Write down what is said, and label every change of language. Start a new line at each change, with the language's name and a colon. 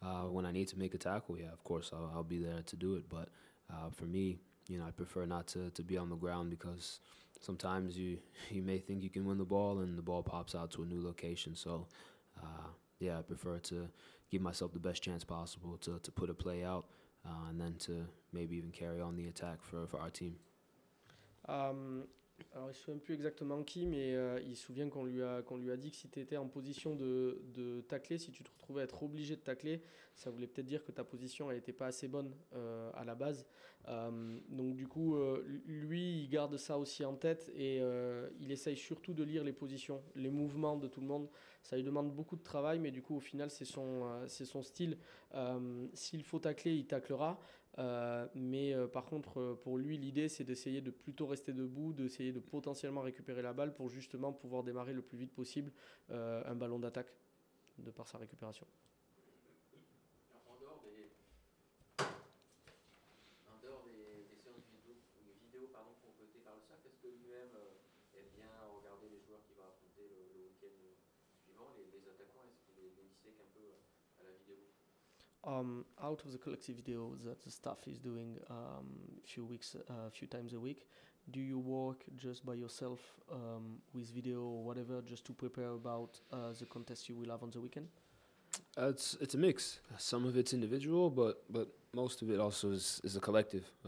English: When I need to make a tackle, yeah, of course, I'll be there to do it. But for me, I prefer not to be on the ground because sometimes you may think you can win the ball and the ball pops out to a new location. So, yeah, I prefer to give myself the best chance possible to put a play out and then to maybe even carry on the attack for our team.
French: Alors, il ne se souvient plus exactement qui, mais il se souvient qu'on lui a dit que si tu étais en position de tacler, si tu te retrouvais à être obligé de tacler, ça voulait peut-être dire que ta position n'était pas assez bonne à la base. Donc du coup, lui, il garde ça aussi en tête et il essaye surtout de lire les positions, les mouvements de tout le monde. Ça lui demande beaucoup de travail, mais du coup, au final, c'est son style. S'il faut tacler, il taclera. Mais par contre, pour lui, l'idée, c'est d'essayer de plutôt rester debout, d'essayer de potentiellement récupérer la balle pour justement pouvoir démarrer le plus vite possible un ballon d'attaque de par sa récupération. En dehors des séances vidéo complétées par le staff, est-ce que lui-même aime bien regarder les joueurs qu'il va affronter le week-end suivant, les attaquants, est-ce qu'il les dissèque un peu à la vidéo?
English: Out of the collective video that the staff is doing few times a week, do you work just by yourself with video or whatever just to prepare about the contest you will have on the weekend? It's a mix. Some of it's individual, but most of it also is a collective.